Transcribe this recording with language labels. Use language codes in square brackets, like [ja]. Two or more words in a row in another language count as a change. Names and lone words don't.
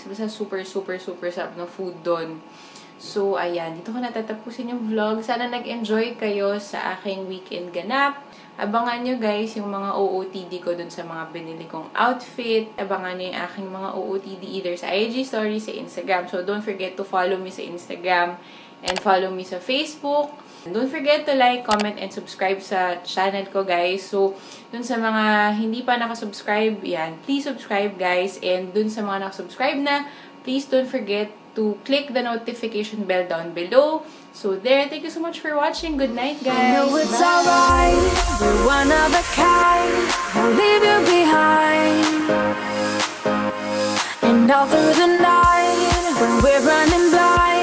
[tl] Basta super sarap ng food doon. So, ayan. Dito ko natatapusin yung vlog. Sana nag-enjoy kayo sa aking weekend ganap. Abangan nyo guys yung mga OOTD ko dun sa mga binili kong outfit. Abangan nyo yung aking mga OOTD either sa [en] IG story, [tl] sa Instagram. [en] So, don't forget to follow me sa Instagram and follow me sa Facebook. Don't forget to like, comment, and subscribe sa channel ko guys. [tl] So, dun sa mga hindi pa nakasubscribe, yan, [en] please subscribe guys. [tl] And dun sa mga nakasubscribe na, [en] please don't forget to click the notification bell down below. So there, thank you so much for watching. Good night, guys. I know it's alright, we're one of a kind, I'll leave you behind. And all through the night, when we're running blind,